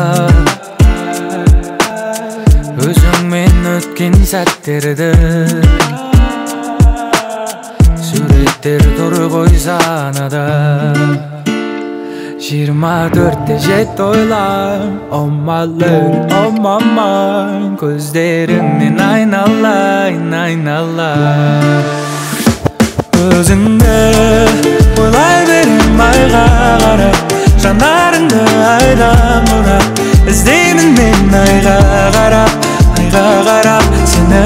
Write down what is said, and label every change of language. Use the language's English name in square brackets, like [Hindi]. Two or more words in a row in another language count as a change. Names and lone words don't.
[Kazakh] Өзіңмен өткен сәттерді суреттер тұр ғой санада. 24-те жет ойлам, [English] oh my lady, oh my mind. [Kazakh] Көздеріңнен айналайын, айналайын. Өзіңді ойлай берем айға қарап, жанарыңды айдан бұрап. Іздеймін мен айға қарап, сені.